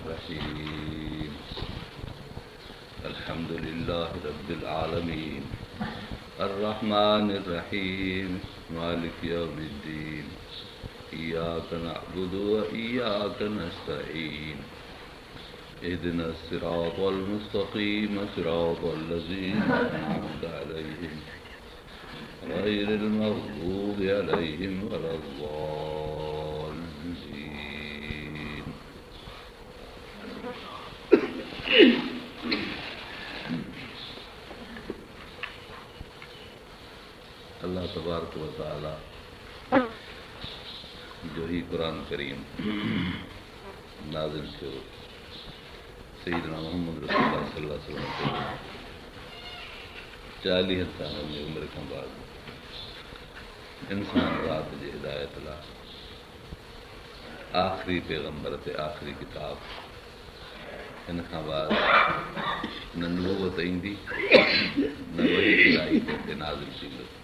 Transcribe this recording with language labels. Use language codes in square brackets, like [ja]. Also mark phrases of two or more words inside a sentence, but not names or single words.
[ar] الرحيم الحمد لله رب العالمين الرحمن الرحيم مالك يوم الدين إياك نعبد وإياك نستعين اهدنا الصراط المستقيم صراط الذين أنعمت عليهم غير المغضوب عليهم ولا الضالين. الله تبارك وتعالى [sd] जो ही कुरान करीम नाज़िल थियो सय्यदना मोहम्मद रसूलुल्लाह [ar] صلى الله عليه وسلم [sd] ते 40 साल जी उमिरि खां बाद इंसान रात जी हिदायत लाइ आख़िरी पैगंबर ते आख़िरी किताब हिन खां बाद न नबूवत ईंदी न वही इलाही ते नाज़िल थींदो।